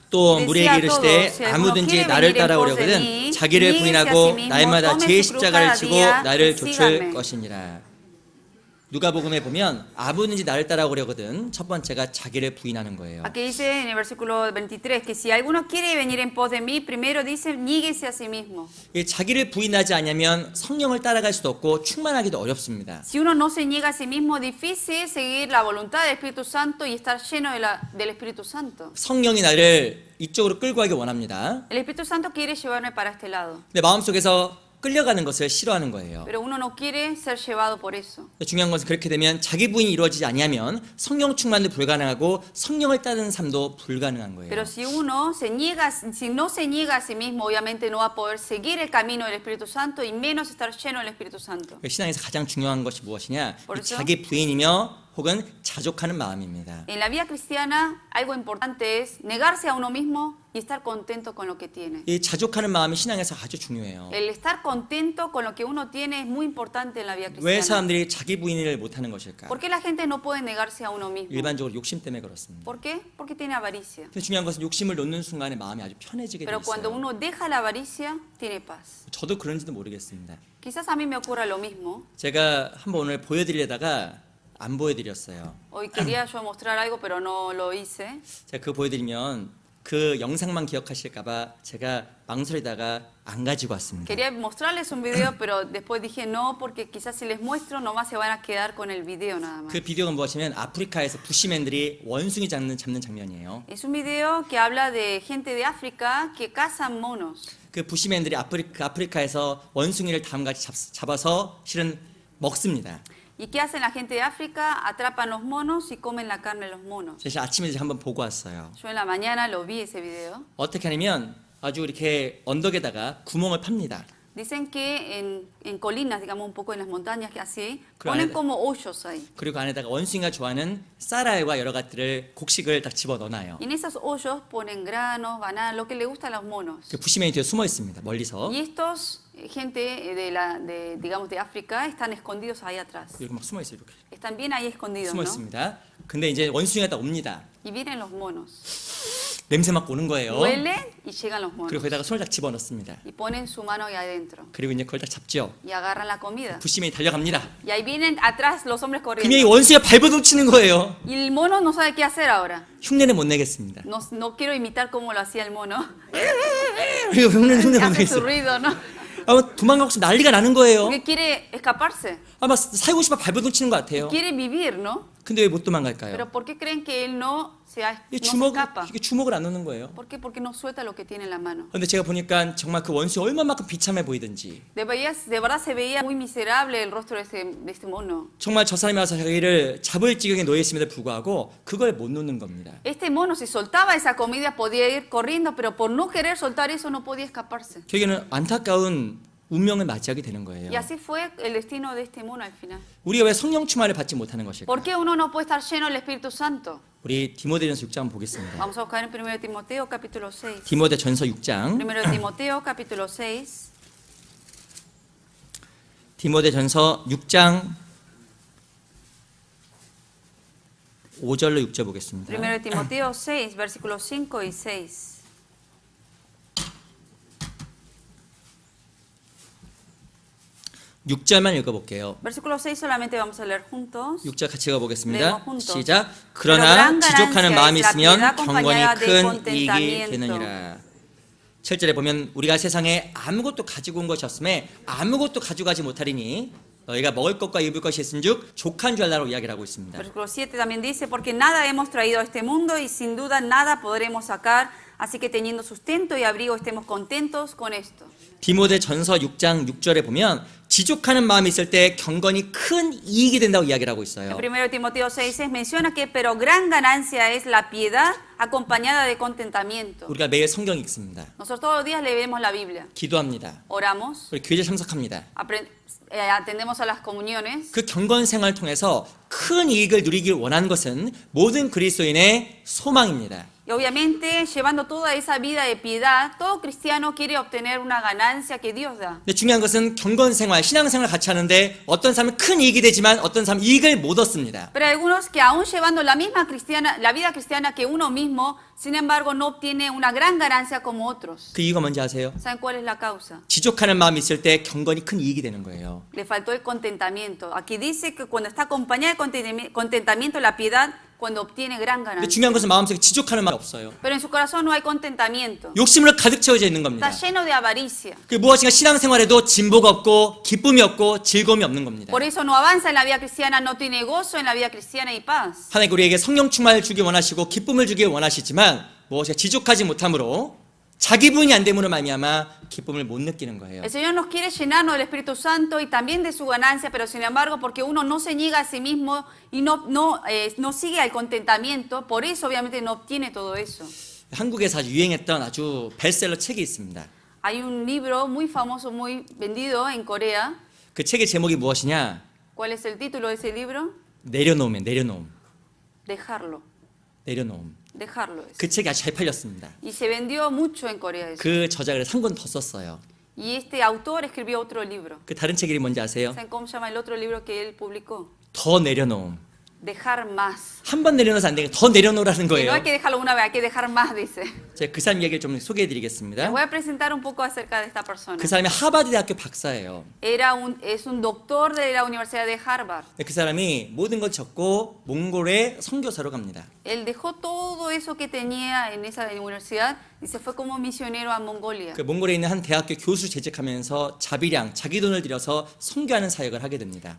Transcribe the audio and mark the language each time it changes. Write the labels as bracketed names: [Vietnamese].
[Korean] 또 무리에게 이르시되 아무든지 나를 따라오려거든 자기를 부인하고 날마다 제 십자가를 지고 나를 좇을 것이니라. 누가복음에 보면 아무든지 나를 따라오려거든 첫 번째가 자기를 부인하는 거예요. [Spanish] Aquí dice en el versículo 23 que si alguno quiere venir en pos de mí, primero dice, níguese a sí mismo. [Korean] 이 자기를 부인하지 않으면 성령을 따라갈 수도 없고 충만하기도 어렵습니다. [Spanish] Si uno no se niega a sí mismo, difícil seguir la voluntad del Espíritu Santo y estar lleno del Espíritu Santo. [Korean] 성령이 나를 이쪽으로 끌고 가기 원합니다. [Spanish] El Espíritu Santo quiere llevarme para este lado, [Korean] 근데 마음속에서 끌려가는 것을 싫어하는 거예요. [Spanish] pero uno no quiere ser llevado por eso. [Korean] 중요한 것은 그렇게 되면 자기 부인이 이루어지지 아니하면 성령 충만도 불가능하고 성령을 따르는 삶도 불가능한 거예요. [Spanish] Pero si uno si no se niega a sí mismo, obviamente no va a poder seguir el camino del Espíritu Santo y menos estar lleno del Espíritu Santo. [Korean] 신앙에서 가장 중요한 것이 무엇이냐? 이 그렇죠? 자기 부인이며 혹은 자족하는 마음입니다. [Spanish] En la vida cristiana, algo importante es negarse a uno mismo y estar contento con lo que tiene. [Korean] 이 자족하는 마음이 신앙에서 아주 중요해요. [Spanish] El estar contento con lo que uno tiene es muy importante en la vida [Korean] 왜 사람들이 자기 부인을 못하는 것일까? [Spanish] ¿Por qué la gente no puede negarse a uno mismo? [Korean] 일반적으로 욕심 때문에 그렇습니다. [Spanish] ¿Por qué? Porque tiene avaricia. [Korean] 근데 중요한 것은 욕심을 놓는 순간에 마음이 아주 편해지게 돼 [Spanish] Pero cuando [Korean] 있어요. [Spanish] uno deja la avaricia, tiene paz. [Korean] 저도 그런지도 모르겠습니다. [Spanish] Quizás a mí me ocurra lo mismo. [Korean] 제가 한번 오늘 보여드리려다가 안 보여드렸어요. [Spanish] Hoy quería yo mostrar algo, pero no lo hice. [Korean] 제가 그거 보여드리면 그 영상만 기억하실까봐 제가 망설이다가 안 가지고 왔습니다. [Spanish] Quería mostrarles un video, pero después dije no, porque quizás si les muestro, nomás se van a quedar con el video nada más. [Korean] 그 비디오가 무엇이냐면 아프리카에서 부시맨들이 원숭이 잡는 장면이에요. [Spanish] Es un video que habla de gente de África que cazan monos. [Korean] 그 부시맨들이 아프리카에서 원숭이를 다음같이 잡아서 실은 먹습니다. [Spanish] ¿Y qué hacen la gente de África? Atrapan los monos y comen la carne de los monos. [Korean] 사실 아침에 한번 보고 왔어요. [Spanish] Yo en la mañana lo vi ese video. [Korean] 어떻게 하냐면 아주 이렇게 언덕에다가 구멍을 팝니다. [Spanish] Dicen que en colinas, digamos un poco en las montañas que así, Claro. ponen como hoyos ahí. [Korean] 그리고 안에다가 원숭이가 좋아하는 쌀알과 여러 가지를 곡식을 딱 집어 넣어놔요. [Spanish] Y en esos hoyos ponen granos, bananas, lo que le gusta a los monos. [Korean] 그 부시맨이 뒤에 숨어 있습니다. 멀리서. [Spanish] Y estos gente digamos de África están escondidos ahí atrás. [Korean] 이렇게 막 숨어 있어요. 이렇게 [Spanish] Están bien ahí escondidos, [Korean] 숨어 [Spanish] ¿no? [Korean] 있습니다. 근데 이제 원숭이가 딱 옵니다. [Spanish] Y vienen los monos. [Korean] 냄새 맡고 오는 거예요. [Spanish] Huelen y llegan los monos. [Korean] 그리고 거기다가 손을 딱 집어 넣습니다. [Spanish] Y ponen su mano ahí adentro. [Korean] 그리고 이제 그걸 딱 잡죠. [Spanish] Y agarran la comida. [Korean] 부시맨이 달려갑니다. [Spanish] Y ahí vienen atrás los hombres [Korean] 그러면 이 [Spanish] corriendo. [Korean] 원숭이가 발버둥 치는 거예요. [Spanish] Y el mono no sabe qué hacer ahora. [Korean] 흉내는 못 내겠습니다. [Spanish] No quiero imitar cómo lo hacía el mono. [Korean] 그리고 흉내 못 [Spanish] Hace su ruido, ¿no? [Korean] 아마 도망가고 싶으면 난리가 나는 거예요. [Spanish] Porque quiere escaparse. [Korean] 아마 살고 싶어 발버둥 치는 것 같아요. [Spanish] Quiere vivir, ¿no? [Korean] 근데 왜 못 도망갈까요? [Spanish] Pero ¿por qué creen que él no se [Korean] 이게 [Spanish] escapa? [Korean] 주먹을 안 놓는 거예요. [Spanish] ¿Por qué? Porque no suelta lo que tiene en la mano. [Korean] 근데 제가 보니까 정말 그 원숭이 얼마만큼 비참해 보이든지 [Spanish] De verdad se veía muy miserable el rostro de este mono. [Korean] 정말 저 사람이 와서 자기를 잡을 지경에 놓여 있음에도 불구하고 그걸 못 놓는 겁니다. [Spanish] Este mono si soltaba esa comida podía ir corriendo, pero por no querer soltar eso no podía escaparse. [Korean] 결국에는 안타까운 운명을 맞이하게 되는 거예요. [Spanish] Y así fue el destino de este mono al final. [Korean] 우리가 왜 성령 충만을 받지 못하는 것일까? [Spanish] ¿Por qué uno no puede estar lleno del Espíritu Santo? [Korean] 우리 디모데전서 6장 한번 보겠습니다. [Spanish] Vamos a buscar en 1 Timoteo capítulo 6. [Korean] 디모데전서 6장 [Spanish] 1 Timoteo capítulo 6. [Korean] 디모데전서 6장 5절로 6절 보겠습니다. [Spanish] 1 Timoteo 6, versículos 5 y 6. [Korean] 6절만 읽어볼게요. [Spanish] Versículo 6 solamente vamos a leer juntos. [Korean] 6절 같이 읽어보겠습니다. [Spanish] Leemos juntos. [Korean] 시작. [Spanish] Pero [Korean] 그러나 [Spanish] gran [Korean] 지족하는 마음이 [Spanish] es la [Korean] 있으면 [Spanish] piedad [Korean] 경건이 [Spanish] acompañada de [Korean] 큰 이익이 [Spanish] contentamiento. [Korean] 되느니라. 7절에 보면 우리가 세상에 아무것도 가지고 온 것이 없음에 아무것도 가져가지 못하리니 너희가 먹을 것과 입을 것이 있은즉 족한 줄 알라고 이야기를 하고 있습니다. [Spanish] Versículo 7 también dice, porque nada hemos traído a este mundo y sin duda nada podremos sacar, así que teniendo sustento y abrigo estemos contentos con esto. [Korean] 디모데전서 6장 6절에 보면 지족하는 마음이 있을 때 경건이 큰 이익이 된다고 이야기를 하고 있어요. [Spanish] En 1 Timoteo 6 menciona que pero gran ganancia es la piedad acompañada de contentamiento. [Korean] 우리가 매일 성경 읽습니다. [Spanish] Nosotros todos los días leemos la Biblia, [Korean] 기도합니다. [Spanish] oramos, [Korean] 우리 교제 참석합니다. [Spanish] atendemos a las comuniones. [Korean] 그 경건 생활을 통해서 큰 이익을 누리길 원하는 것은 모든 그리스도인의 소망입니다. [Spanish] Y obviamente, llevando toda esa vida de piedad, todo cristiano quiere obtener una ganancia que Dios da. [Korean] 근데 중요한 것은 경건 생활, 신앙 생활 같이 하는데 어떤 사람은 큰 이익이 되지만 어떤 사람은 이익을 못 얻습니다. [Spanish] Pero hay algunos que aún llevando la vida cristiana que uno mismo, sin embargo, no obtiene una gran ganancia como otros. [Korean] 그 이유가 뭔지 아세요? [Spanish] ¿Saben cuál es la causa? [Korean] 지족하는 마음이 있을 때 경건이 큰 이익이 되는 거예요. [Spanish] Le faltó el contentamiento. Aquí dice que cuando está acompañada de contentamiento, la piedad, cuando obtiene gran [Korean] 근데 [Spanish] ganancia. [Korean] 중요한 것은 마음속에 지족하는 마음이 없어요. [Spanish] Pero en su corazón no hay contentamiento. [Korean] 욕심으로 가득 채워져 있는 겁니다. [Spanish] Está lleno de avaricia. [Korean] 그 무엇인가 신앙 생활에도 진보가 없고 기쁨이 없고 즐거움이 없는 겁니다. [Spanish] Por eso no avanza en la vida cristiana, no tiene gozo en la vida cristiana y paz. [Korean] 하나님 우리에게 성령 충만을 주기 원하시고 기쁨을 주기 원하시지만 무엇인가 지족하지 못함으로 자기 부인이 안 됨으로 말미암아 기쁨을 못 느끼는 거예요. [Spanish] El Señor nos quiere llenarnos del Espíritu Santo y también de su ganancia, pero sin embargo, porque uno no se niega a sí mismo y no sigue al contentamiento, por eso obviamente no obtiene todo eso. [Korean] 한국에서 아주 유행했던 아주 베스트셀러 책이 있습니다. [Spanish] Hay un libro muy famoso, muy vendido en Corea. [Korean] 그 책의 제목이 무엇이냐? [Spanish] ¿Cuál es el título de ese libro? [Korean] 내려놓음이에요. 내려놓음. [Spanish] Dejarlo. [Korean] 내려놓음. [Spanish] Dejarlo es. [Korean] 그 책이 아주 잘 팔렸습니다. [Spanish] Y se vendió mucho en Corea eso. [Korean] 그 저자가 한 권 더 썼어요. [Spanish] Y este autor escribió otro libro. [Korean] 그 다른 책 이름이 뭔지 아세요? [Spanish] ¿Saben cómo se llama el otro libro que él publicó? [Korean] 더 내려놓음. [Spanish] dejar más. [Korean] 한 번 내려놓아서 안 되니까 더 내려놓으라는 [Spanish] Y no [Korean] 거예요. [Spanish] hay que dejarlo una vez, hay que dejar más, dice. [Korean] 제가 그 사람 얘기를 좀 [Spanish] Les [Korean] 소개해드리겠습니다. [Spanish] voy a presentar un poco acerca de esta persona. [Korean] 그 사람이 하버드 대학교 박사예요. [Spanish] Es un doctor de la Universidad de Harvard. [Korean] 그 사람이 모든 걸 접고 몽골에 선교사로 갑니다. [Spanish] Él dejó todo eso que tenía en esa universidad y se fue como misionero a Mongolia. [Korean] 그 몽골에 있는 한 대학교 교수 재직하면서 자비량, 자기 돈을 들여서 선교하는 사역을 하게 됩니다.